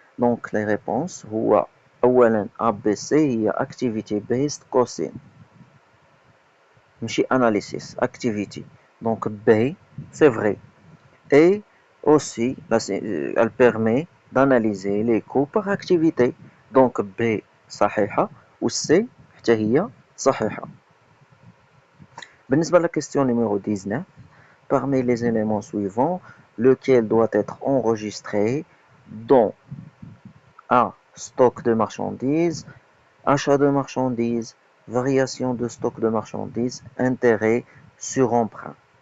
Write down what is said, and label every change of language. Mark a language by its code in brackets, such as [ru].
[fr] Donc les réponses [ar] هو أولا [en] ABC هي activity based costing [ar] ماشي [en] analysis activity. [fr] Donc B c'est vrai. Et aussi elle permet d'analyser les coûts par activité. [ar] Donc B صحيحة و C حتى هي صحيحة. بالنسبة [fr] à la question numéro 19, parmi les éléments suivants, lequel doit être enregistré dans A. Stock de marchandises, achat de marchandises, variation de stock de marchandises, intérêt sur emprunt.